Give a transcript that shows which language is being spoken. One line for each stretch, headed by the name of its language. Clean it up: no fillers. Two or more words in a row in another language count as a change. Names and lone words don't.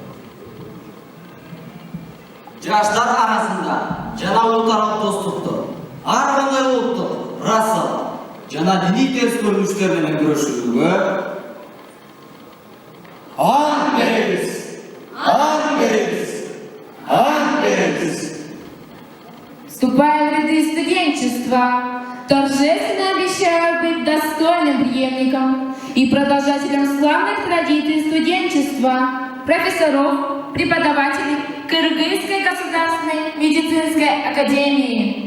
Kyrgyz: жаштар арасында жана улутаралык достукту, ар кандай улуттук, расалык жана диний терс көрүнүштөр менен күрөшүүгө ант беребиз, ант беребиз, ант беребиз.
Russian: Вступая в ряды студенчества, торжественно обещаю быть достойным преемником и продолжателем славных традиций студенчества, профессоров, преподавателей Кыргызской государственной медицинской академии.